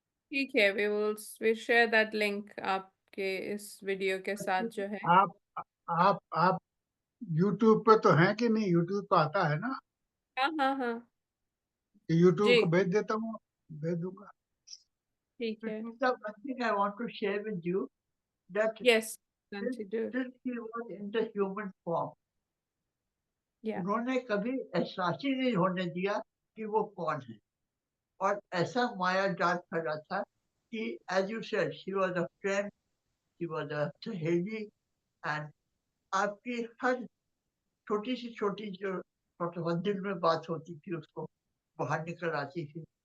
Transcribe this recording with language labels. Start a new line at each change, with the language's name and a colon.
Hindi: ठीक है,
English: we share that link
Hindi: आपके इस वीडियो के साथ जो है। आप आप यूट्यूब पे तो हैं कि नहीं? यूट्यूब तो आता है ना? हाँ, हाँ, हाँ। यूट्यूब जी, को भेज देता हूँ, भेज दूंगा। ठीक है.
English: Sushmita, one thing I want to share with you that Yes, since, Auntie, do. since he was in the human form, Yeah.
Hindi: उन्होंने कभी एहसास ही नहीं होने दिया कि वो कौन है, और ऐसा माया जाल फैला था कि
English: as you said she was a friend, she was a सहेली, and
Hindi: आपकी हर छोटी जो दिल में बात होती थी उसको बाहर निकल आती थी.